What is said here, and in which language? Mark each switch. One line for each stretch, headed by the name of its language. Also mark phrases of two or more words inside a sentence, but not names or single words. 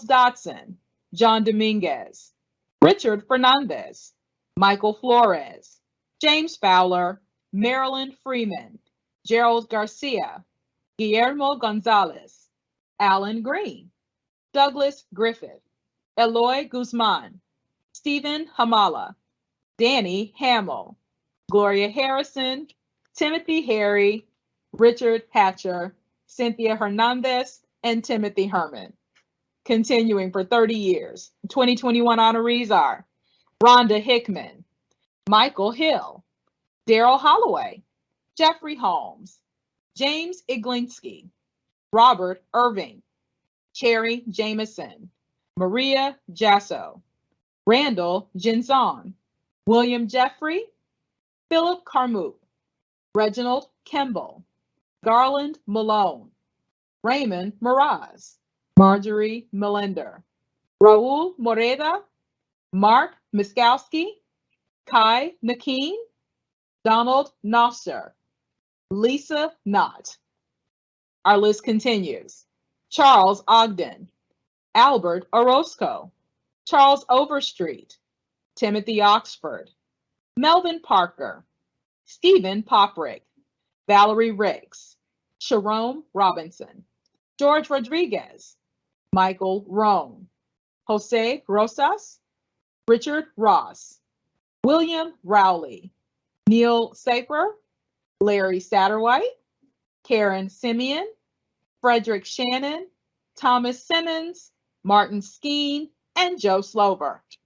English: Dotson, John Dominguez, Richard Fernandez, Michael Flores, James Fowler, Marilyn Freeman, Gerald Garcia, Guillermo Gonzalez, Alan Green, Douglas Griffith, Eloy Guzman, Stephen Hamala, Danny Hamill, Gloria Harrison, Timothy Harry, Richard Hatcher, Cynthia Hernandez, and Timothy Herman. Continuing for 30 years, 2021 honorees are Rhonda Hickman, Michael Hill, Daryl Holloway, Jeffrey Holmes, James Iglinski, Robert Irving, Carrie Jameson, Maria Jasso, Randall Jinzon, William Jeffrey, Philip Carmoot, Reginald Kimball, Garland Malone, Raymond Miraz, Marjorie Melinder, Raul Moreda, Mark Miskowski, Kai Nakeen, Donald Nosser, Lisa Knott. Our list continues. Charles Ogden, Albert Orozco, Charles Overstreet, Timothy Oxford, Melvin Parker, Stephen Poprick, Valerie Riggs, Sharon Robinson, George Rodriguez, Michael Roan, Jose Rosas, Richard Ross, William Rowley, Neil Saper, Larry Satterwhite, Karen Simeon, Frederick Shannon, Thomas Simmons, Martin Skeen, and Joe Slover.